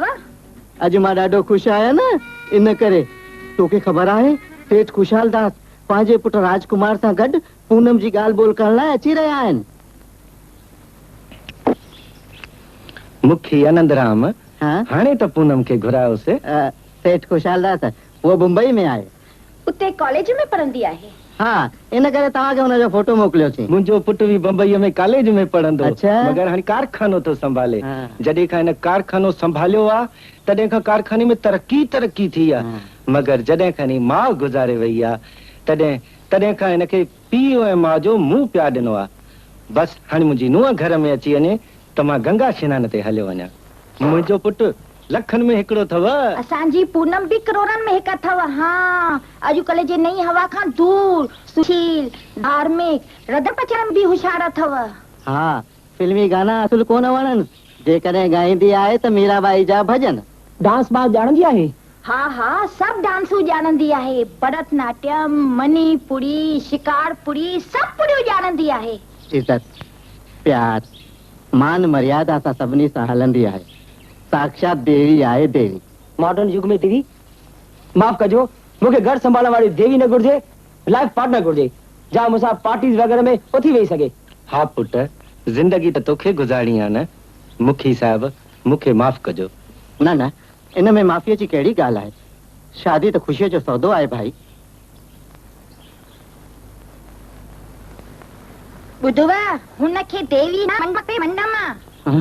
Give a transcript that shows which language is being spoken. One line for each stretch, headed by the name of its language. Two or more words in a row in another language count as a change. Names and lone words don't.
Sindhi: अॼु मां ॾाढो ख़ुशि आहियां न, इन करे। तोखे ख़बर आहे सेठ खुशहाल दास पंहिंजे पुटु राजकुमार सां गॾु पूनम जी ॻाल्हि ॿोल करण लाइ अची रहिया आहिनि। मुखी आनंदराम, हाणे त पूनम खे घुरायोसीं। सेठ खुशहाल दास वो मुंबई में आहे। उते कॉलेज में पढ़ंदी आहे? हाँ, इन करे तव्हांखे हुनजो फोटो मोकिलियोसीं। मुंहिंजो पुटु बि बम्बईअ में कॉलेज में पढ़ंदो। अच्छा। मगर हाणे कारखानो थो संभाले। जॾहिं खां हिन कारखानो संभालियो आहे तॾहिं खां कारखाने में तरक्की थी आहे। मगर जॾहिं खां माउ गुज़ारे वई आहे तॾहिं खां हिनखे पीउ ऐं माउ जो मुंहुं पिया ॾिनो आहे। बसि हाणे मुंहिंजी नुंहुं घर में अची वञे त मां गंगा स्नान ते हलियो वञा। मुंहिंजो पुटु लखनि में हिकिड़ो अथव। असांजी पूनम भी करोड़नि में हिकु अथव। हाँ, अॼुकल्ह जे नई हवा खां दूर, सुशील, धार्मिक, रधण पचण भी होशियार अथव। हाँ, फिल्मी गाना असुल कोन वणनि, जेकॾहिं ॻाईंदी आहे त मीराबाई जा भजन। डांस बांस ॼाणंदी आहे? हाँ हाँ, सब डांसूं ॼाणंदी आहे। भरतनाट्यम, मणिपुरी, शिकारपुरी, सब पुरियूं ॼाणंदी आहे। इज़त, प्यार, मान मर्यादा सां सभिनी सां हलंदी आहे। साक्षात देवी आहे देवी। मॉडर्न युग में देवी, माफ़ कजो, मूंखे घर संभालण वाली देवी न घुर्जे,
English: life partner
Sindhi: घुर्जे, जा मूंसां पार्टीज वग़ैरह में उथी वेही सघे। हा पुट, जिंदगी त तोखे गुज़ारणी आहे न। मुखी साहब, मूंखे माफ़ कजो। न न, इन में माफ़ीअ जी कहिड़ी ॻाल्हि आहे? शादी त ख़ुशीअ जो सौदो आहे भाई। ॿुधव, हुनखे देवी न मंडपे मंडम।